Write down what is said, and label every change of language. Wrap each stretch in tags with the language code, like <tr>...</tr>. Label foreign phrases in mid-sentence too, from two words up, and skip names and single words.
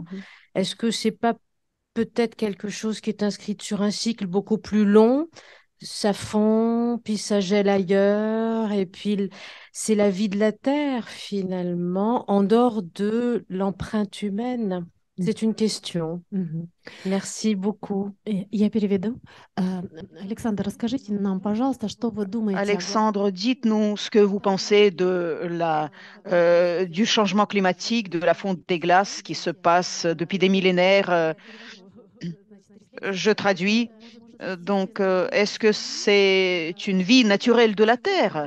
<fr>Est-ce que c'est pas peut-être quelque chose qui est inscrit sur un cycle beaucoup plus long? Ça fond, puis ça gèle ailleurs, et puis c'est la vie de la Terre finalement, en dehors de l'empreinte humaine. C'est une question. Merci beaucoup.</fr> <ru>Я переведу. Александр, расскажите нам, пожалуйста, что вы думаете</ru> <fr>Alexandre, dites-nous ce que vous pensez du changement climatique, de la fonte des glaces qui se passe depuis des millénaires Je traduis. Donc, est-ce que c'est une vie naturelle de la Terre?</fr>